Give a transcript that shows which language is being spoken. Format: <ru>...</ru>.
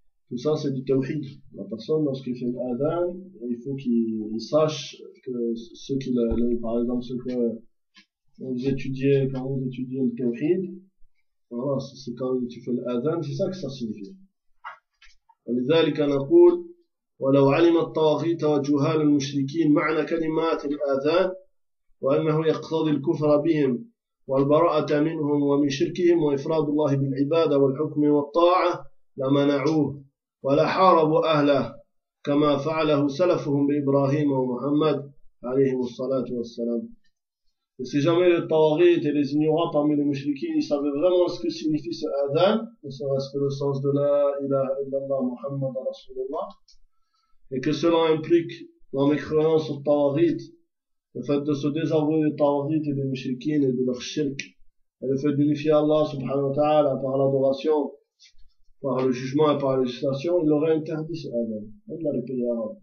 <fr>Tout ça, c'est du tawhid. La personne, lorsqu'il fait l'adhan, il faut qu'il sache que ce qu'il a, par exemple, ce que vous étudiez, quand vous étudiez le tawhid, voilà, c'est quand tu fais l'adhan, c'est ça que ça signifie.</fr> <ar>ولذلك نقول ولو علم الطواغيت وجهال المشركين معنى كلمات الآذان وأنه يقتضي الكفر بهم والبراءة منهم ومن شركهم وإفراد الله بالعبادة والحكم والطاعة لمنعوه ولا حاربوا أهله كما فعله سلفهم بإبراهيم ومحمد عليهم الصلاة والسلام.</ar> <fr>Si jamais les tawagites et les ignorants parmi les mouchriquins, ils savaient vraiment ce que signifie ce adhan, ne serait-ce que le sens de la ilaha illallah Muhammad Rasulullah, et que cela implique la mécréance aux tawagites, le fait de se désavouer des tawagites et des mouchriquins et de leur shirk, et le fait d'unifier Allah subhanahu wa ta'ala par l'adoration, par le jugement et par la législation, il aurait interdit ce adhan. Même dans les pays arabes.</fr>